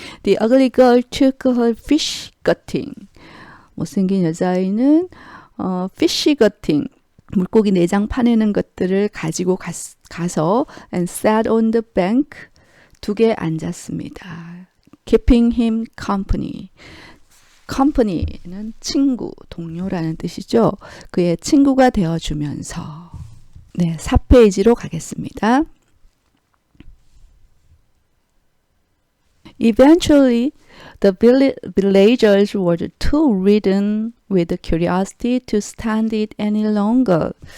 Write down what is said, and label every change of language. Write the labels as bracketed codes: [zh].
[en] The ugly girl took her fish gutting. [ko] 못생긴 여자아이는 fish gutting, 물고기 내장 파내는 것들을 가지고 가서 [en] and sat on the bank, [ko] 둑에 앉았습니다. [en] Keeping him company. [ko] company는 친구, 동료라는 뜻이죠. 그의 친구가 되어주면서. 네, 4페이지로 가겠습니다. [en] Eventually, the villagers were too ridden with curiosity to stand it any longer.